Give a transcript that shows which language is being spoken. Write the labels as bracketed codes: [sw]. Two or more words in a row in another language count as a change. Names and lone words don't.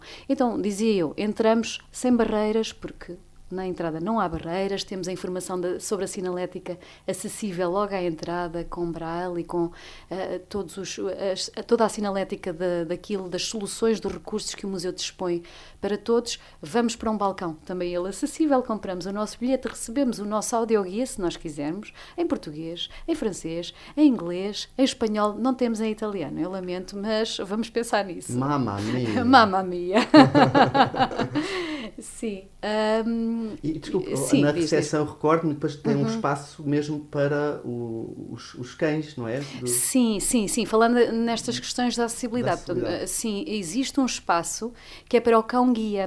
[pt] Então, dizia eu, entramos sem barreiras, porque na entrada não há barreiras, temos a informação sobre a sinalética acessível logo à entrada, com braille e com toda a sinalética das soluções, dos recursos que o museu dispõe para todos. Vamos para um balcão, também ele acessível, compramos o nosso bilhete, recebemos o nosso audioguia, se nós quisermos, em português, em francês, em inglês, em espanhol, não temos em italiano, eu lamento, mas vamos pensar nisso. [it] Mamma mia! Mamma mia! [pt] Sim. E desculpa, na recepção recordo-me, depois tem um espaço mesmo para os cães, não é? Sim. Falando nestas questões da acessibilidade. Portanto, sim, existe um espaço que é para o cão-guia.